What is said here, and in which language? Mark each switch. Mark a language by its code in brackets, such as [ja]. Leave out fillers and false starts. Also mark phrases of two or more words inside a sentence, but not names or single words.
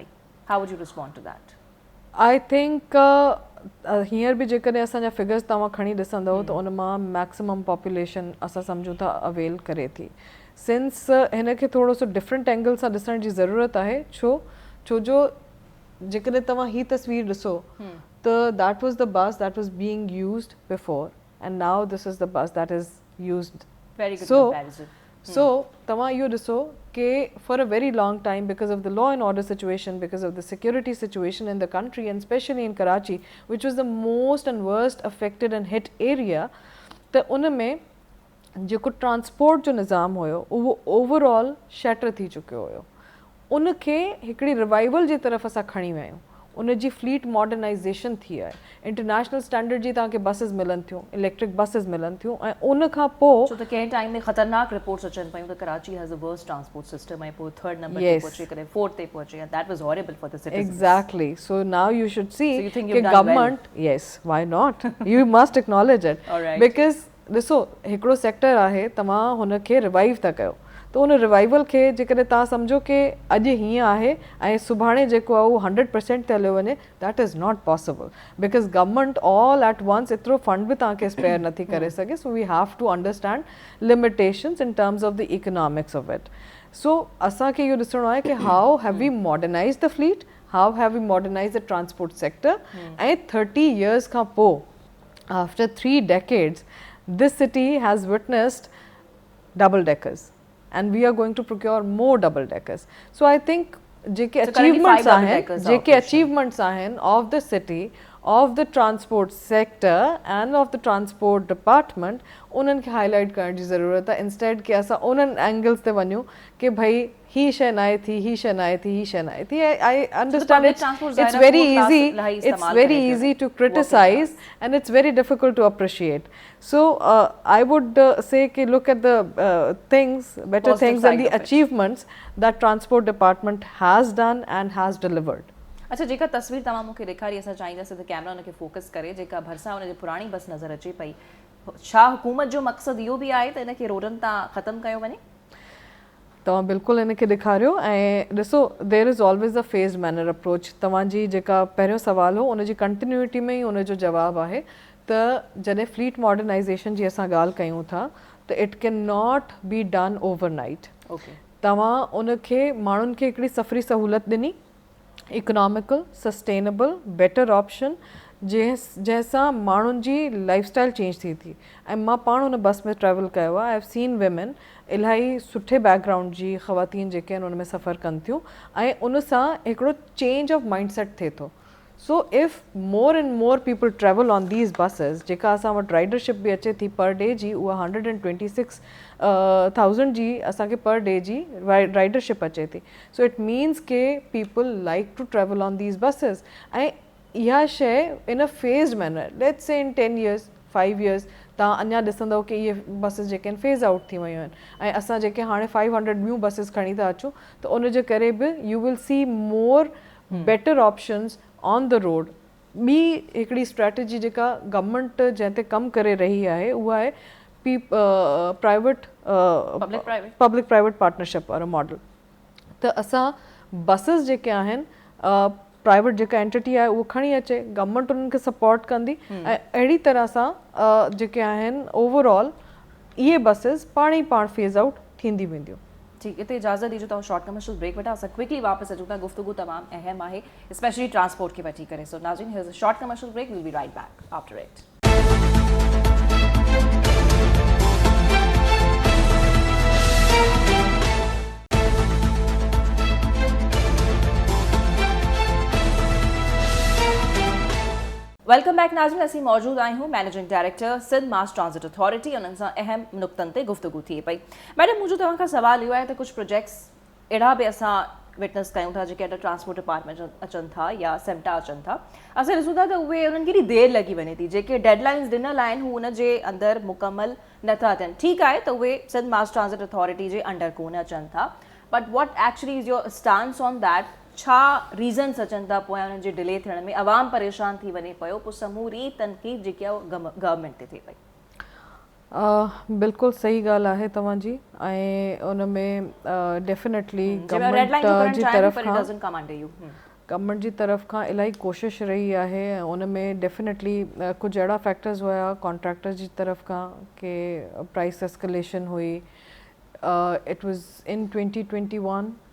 [en] How would you respond to that? आई [sd] थिंक हींअर बि जेकॾहिं असांजा फिगर्स तव्हां खणी ॾिसंदव त उन मां [en] maximum population [sd] असां सम्झूं था अवेल करे थी। सिंस हिन खे थोरो सो [en] different angle [sd] सां ॾिसण जी ज़रूरत आहे, छो जो जेकॾहिं तव्हां ही तस्वीर ॾिसो त [en] that was the bus that was being used before and now this is the bus that is used. Very good comparison. So [sd] tama iho diso ke [en] for a very long time, because of the law and order situation, because of the security situation in the country and especially in Karachi, which was the most and worst affected and hit area, [sd] ta un mein जेको ट्रांसपोर्ट जो निज़ाम हुयो उहो ओवरऑल शैटर थी चुकियो हुयो। उनखे हिकिड़ी रिवाइवल जी तरफ़ असां खणी विया आहियूं। उन जी [en] fleet modernization [sd] थी आहे, [en] international standard [sd] जी तव्हांखे बसिस मिलनि थियूं, [en] electric buses [sd] मिलनि थियूं, ऐं उन खां पोइ छो त कंहिं टाइम में ख़तरनाक रिपोर्ट्स अचनि पियूं त कराची [en] has the worst transport system, [sd] ऐं पोइ [en] third number [sd] ते पहुचे करे फोर्थ ते पहुचे, [en] And that was horrible for the citizens. Exactly. So now you should see So you think कि you've done Government, yes, why not, you must acknowledge it, because [sd] ॾिसो हिकिड़ो सेक्टर आहे, तव्हां हुनखे रिवाइव था कयो, त उन रिवाइवल खे जेकॾहिं तव्हां सम्झो कि अॼु हीअं आहे ऐं सुभाणे जेको आहे उहो 100% ते हलियो वञे, [en] That is not possible, because government all at once [sd] एतिरो फंड बि तव्हांखे स्पेयर नथी करे सघे। [en] So we have to understand limitations in terms of the economics of it. [sd] सो असांखे इहो ॾिसणो आहे कि [en] how have we modernize the fleet, how have we modernize the transport sector, [sd] ऐं 30 years खां पोइ, [en] आफ्टर 3 decades, this city has witnessed double deckers and we are going to procure more double deckers. So I think जेके achievements आहिनि, जेके achievements आहिनि of the city, of the transport sector and of the transport department, [sd] उन्हनि खे हाईलाइट करण जी ज़रूरत आहे, इंस्टेड कि असां उन्हनि एंगल्स ते वञूं कि भई ही शइ न आहे थी, ही शइ न आहे थी, ही शइ न आहे थी। [en] I understand it's very easy to criticize and it's very difficult to appreciate. So I would say कि look at the things, better things and the achievements that transport department has done and has delivered. [sd] अच्छा, जेका तस्वीर तव्हां मूंखे ॾेखारी, असां चाहींदासीं त कैमरा हुनखे फोकस करे, जेका भरिसां हुनजी पुराणी बस नज़र अचे पई, छा हुकूमत जो मक़सदु इहो बि आहे त हिनखे रोडनि तां ख़तमु कयो वञे? तव्हां बिल्कुलु इन खे ॾेखारियो ऐं ॾिसो [en] there is always a phase manner approach [sd] तव्हांजी जेका पहिरियों सुवाल हो उनजी कंटिन्यूटी में ई उनजो जवाबु आहे त जॾहिं फ्लीट मॉडर्नाइज़ेशन जी असां ॻाल्हि कयूं था त [en] it can not be done overnight ओके [sd] तव्हां उनखे माण्हुनि खे हिकिड़ी सफ़री सहूलियत ॾिनी [en] economical sustainable better option [sd] जंहिंसां माण्हुनि जी लाइफस्टाइल चेंज थी थी ऐं मां पाण हुन बस में ट्रैवल कयो आहे [en] I have seen women [sd] इलाही सुठे बैकग्राउंड जी ख़वातीन जेके आहिनि उन में सफ़र कनि थियूं ऐं उन सां हिकिड़ो चेंज [en] of mindset [sd] थिए थो [en] so if more and more people travel on these buses [sd] जेका असां वटि राइडरशिप बि अचे थी [en] per day [sd] जी उहा 126,000 जी असांखे [en] per day [sd] जी राइडरशिप अचे थी [en] so it means ke people like to travel on these buses [sd] ऐं इहा शइ [en] in a phased manner let's say in 10 years 5 years [sd] तव्हां अञा ॾिसंदव की इहे बसिस जेके आहिनि [en] phase out [sd] थी वियूं आहिनि ऐं असां जेके हाणे 500 ॿियूं बसिस खणी था अचूं त उनजे करे बि [en] you will see more better options on the road [sd] ॿी हिकिड़ी स्ट्रेटजी जेका गवर्नमेंट जंहिं ते कमु करे रही आहे उहा आहे [en] private public private partnership [sd] वारो मॉडल त असां बसिस जेके आहिनि प्राइवेट जेका एंटिटी आहे उहो खणी अचे गवर्नमेंट उन्हनि खे सपोर्ट कंदी ऐं अहिड़ी तरह सां जेके आहिनि ओवरऑल इहे बसिस पाण ई पाण [en] phase out [sd] थींदी वेंदियूं ठीक इते इजाज़त दीजियो तव्हां [en] short commercial break [sd] वठा असां क्विकली वापसि अचूं था गुफ्तगू तमामु अहम आहे स्पेशली ट्रांसपोर्ट खे वठी करे सो नाज़रीन [en] here is a short commercial break will be right back after it welcome back [sd] नाज़रीन असीं मौजूद आहियूं [en] managing director [sd] सिंध मास ट्रांजिट अथॉरिटी उन्हनि सां अहम नुक़्तनि ते गुफ्तगू थिए पई मैडम मुंहिंजो तव्हां खां सवाल इहो आहे त कुझु प्रोजेक्ट्स अहिड़ा बि असां विटनेस कयूं था जेके [en] under transport department [sd] अचनि था या सेम्टा अचनि था असां ॾिसूं था त उहे उन्हनि खे एॾी देरि लॻी वञे थी जेके डेडलाइन्स ॾिनल आहिनि हू उनजे अंदरि मुकमल नथा थियनि ठीकु आहे त उहे सिंध मास ट्रांजिट अथॉरिटी जे अंडर कोन अचनि था [en] but what actually is your stance on that [sd] छा रीज़न्स अचनि था पोयां उन्हनि जे डिले थियण में आवाम परेशान थी वञे पियो पोइ समूरी तनक़ीद जेकी आहे गवर्नमेंट ते थिए पई बिल्कुलु सही ॻाल्हि आहे तव्हांजी ऐं उन में डेफिनेटली गवर्नमेंट जी तरफ़ खां इलाही कोशिशि रही आहे ऐं उन में डेफिनेटली कुझु अहिड़ा फैक्टर्स हुया कॉन्ट्रैक्टर जी तरफ़ खां के [en] price escalation [sd] हुई [en] it was in 2021